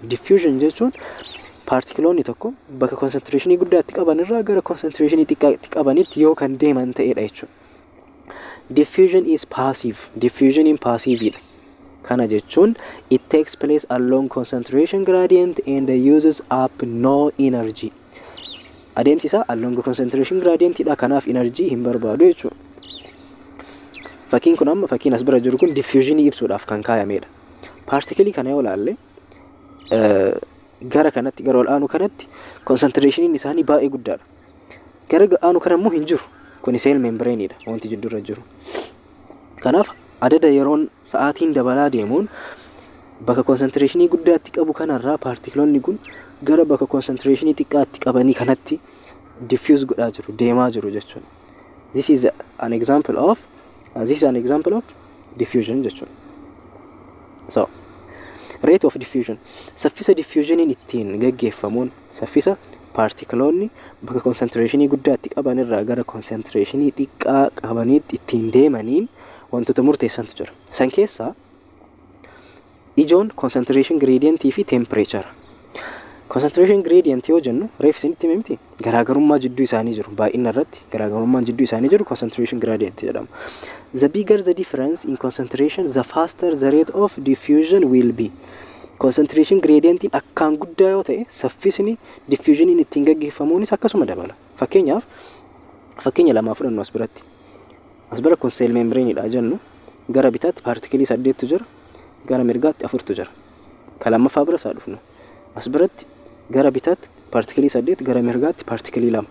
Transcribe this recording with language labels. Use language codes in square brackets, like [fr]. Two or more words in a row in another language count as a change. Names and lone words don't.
[om] Diffusion jechuun particle tokko bakka concentration guddaatti qaban irraa gara concentration xiqqaatti qabanitti yoo kan deeman ta'edha jechuudha. [en] Diffusion is passive. Diffusion in passive. [om] Kana jechuun [en] it takes place along concentration gradient and uses up no energy. [om] Adeemsi isaa [en] along concentration gradient [om] dha, kanaaf energy hin barbaadu jechuudha. Fakkiin kun amma fakkiin as bira jiru kun diffusionii ibsuudhaaf kan kaayamedha. Particle kana yoo ilaalle gara kanatti gara ol aanu kanatti concentrationin isaanii baay'ee guddaadha. Gara aanu kana immoo hin jiru. Kun cell membraneidha wanti jiddurra jiru. Kanaaf adada yeroon sa'aatiin dabalaa deemuun bakka concentrationii guddaatti qabu kanarraa particleonni kun gara bakka concentrationii xiqqaatti qabanii kanatti diffuse godhaa jiru, deemaa jiru jechuudha. [en] This is an example of diffusion jechuudha. So rate of diffusion, [om] saffisa diffusioniin ittiin gaggeeffamuun saffisa particleonni bakka concentrationii guddaatti qabanirraa gara concentrationii xiqqaa qabaniitti ittiin deemaniin wantoota murteessantu jira. San keessaa ijoon [en] concentration gradient [om] fi temperature. [en] Concentration gradient [om] yoo jennu reef isinitti himti garaagarummaa jidduu isaanii jiru. Baay'ina irratti garaagarummaan jidduu isaanii jiru [en] concentration gradient [om] jedhama. [en] The bigger the difference in concentration, the faster the rate of diffusion will be. Concentration gradient [om] akkaan guddaa yoo ta'e saffisni diffusioniin ittiin gaggeeffamuunis akkasuma dabala. Fakkeenya lamaa fudhannu as biratti. As bira kun cell membraneidha jennu gara bitaatti particlii 8tu jira, gara mirgaatti 4tu jira. Ka lammaffaa bira isaa dhufnu. As biratti gara bitaatti particlii 8, gara mirgaatti particlii 2.